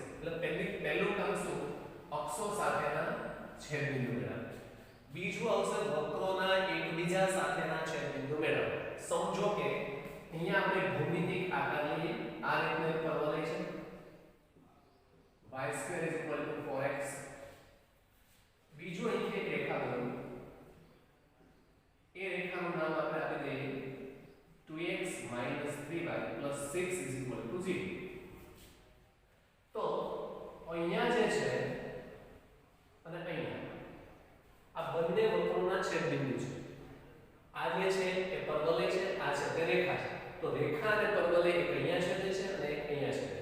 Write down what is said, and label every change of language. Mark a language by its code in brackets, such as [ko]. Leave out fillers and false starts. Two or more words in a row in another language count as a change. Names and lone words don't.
[gu] એટલે પહેલું કામ શું? અક્ષો સાથેના છેદબિંદુ મેળવવા. બીજું આવશે વક્રોના એકબીજા સાથેના છેદબિંદુ મેળવવા. સમજો કે અહીંયા આપણે ભૌમિતિક આકાર લઈએ. આ રીતનો એક પરવલય છે. [en] y square is equal to 4x. [gu] બીજું અહીં એક રેખા દોરો. એ રેખાનું નામ આપણે આપી દઈએ 2x 3y 6 [en] is equal to [gu] 0. તો અહીંયા જે છે અને અહીંયા આ બંને વક્રોના છેદબિંદુ છે. આ જે છે એ પરવલય છે, આ છે તે રેખા છે. તો રેખા અને પરવલય એક અહીંયા છેદે છે અને એક અહીંયા છેદે.